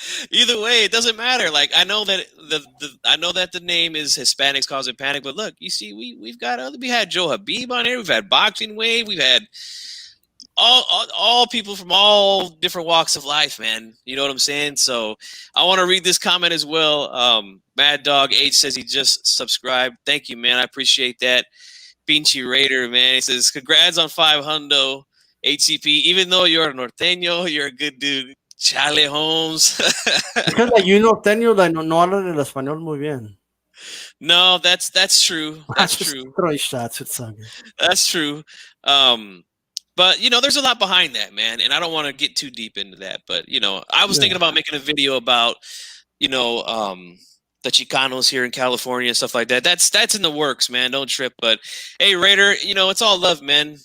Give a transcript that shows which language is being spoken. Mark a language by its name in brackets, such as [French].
[English] Either way, it doesn't matter. Like I know that the name is Hispanics Causing Panic, but look, you see, we had Joe Habib on here, we've had Boxing Wave, we've had all people from all different walks of life, man. You know what I'm saying? So I want to read this comment as well. Mad Dog H says he just subscribed. Thank you, man. I appreciate that. Pinchy Raider, man. He says, congrats on 500 HCP. Even though you're a norteño, you're a good dude. Chale Holmes. Because like, you [Spanish] norteño, [English] like, [Spanish] no hablan el español muy bien. [English] No, that's true. That's true. Throw shots. It's so good. That's true. But, you know, there's a lot behind that, man. And I don't want to get too deep into that. But, you know, I was thinking about making a video about, you know, the Chicanos here in California and stuff like that. That's in the works, man. Don't trip. But hey, Raider, you know, it's all love, man.